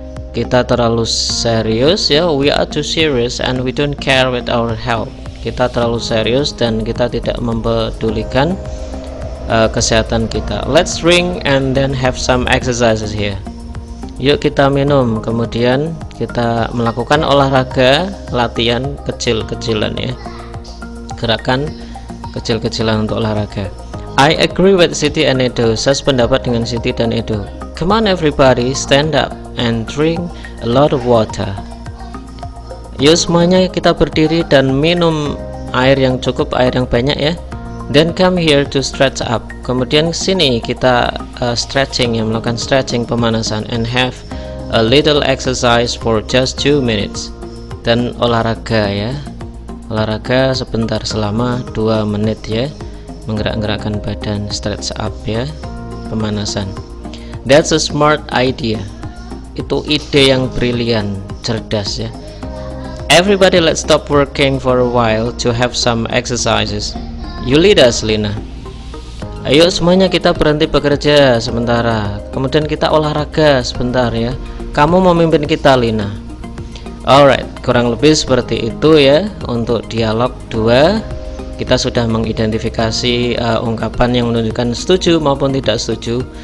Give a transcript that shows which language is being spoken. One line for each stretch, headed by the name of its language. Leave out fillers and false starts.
Indonesian: Kita terlalu serius ya,
English: we are too serious and we don't care with our health.
Indonesian: Kita terlalu serius dan kita tidak mempedulikan kesehatan kita.
English: Let's drink and then have some exercises here.
Indonesian: Yuk kita minum, kemudian kita melakukan olahraga, latihan kecil-kecilan ya, gerakan kecil-kecilan untuk olahraga.
English: I agree with Siti and Edo.
Indonesian: Saya sependapat dengan Siti dan Edo.
English: Come on everybody, stand up and drink a lot of water.
Indonesian: Yuk semuanya kita berdiri dan minum air yang cukup, air yang banyak ya.
English: Then come here to stretch up.
Indonesian: Kemudian sini kita stretching ya, melakukan stretching, pemanasan,
English: and have a little exercise for just 2 minutes.
Indonesian: Dan olahraga ya, olahraga sebentar selama 2 menit ya, menggerak-gerakkan badan, stretch up ya, pemanasan.
English: That's a smart idea.
Indonesian: Itu ide yang brilian, cerdas ya.
English: Everybody let's stop working for a while to have some exercises. You lead us Lina.
Indonesian: Ayo semuanya kita berhenti bekerja sementara, kemudian kita olahraga sebentar ya. Kamu memimpin kita Lina. Alright, kurang lebih seperti itu ya untuk dialog 2. Kita sudah mengidentifikasi ungkapan yang menunjukkan setuju maupun tidak setuju.